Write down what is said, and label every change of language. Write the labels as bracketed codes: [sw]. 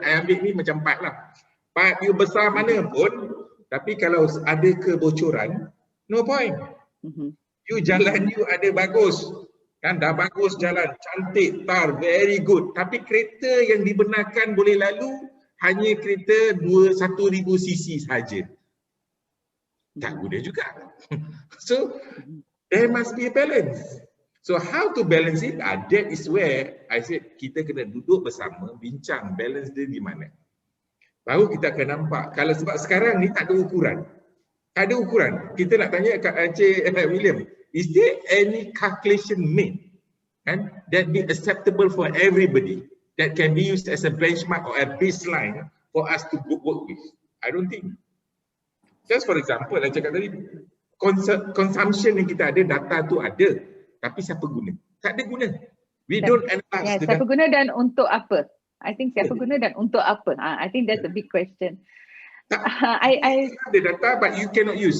[ms] Ambil ni macam pipe lah. Pipe you besar mana pun, tapi kalau ada kebocoran, [en] no point. [ms] You jalan you ada bagus, kan dah bagus jalan, cantik, tar, [en] very good. [ms] Tapi kereta yang dibenarkan boleh lalu hanya kereta 1,000 cc saja. Tak guna juga. [en] So there must be a balance. So how to balance it? That is where I said [ms] kita kena duduk bersama, bincang balance dia di mana. Baru kita akan nampak. Kalau sebab sekarang ni tak ada ukuran. Tak ada ukuran. Kita nak tanya kat [en] Encik William, is there any calculation made and that be acceptable for everybody, that can be used as a benchmark or a baseline for us to work with? I don't think. Just for example, [ms] saya cakap tadi, consumption yang kita ada, data tu ada. Tapi siapa guna? Tak ada guna. [en] We don't analyze. [ms] Siapa guna dan untuk apa? [en] I think [ms] siapa guna dan untuk apa? [en] I think that's a big question. I have the data but you cannot use.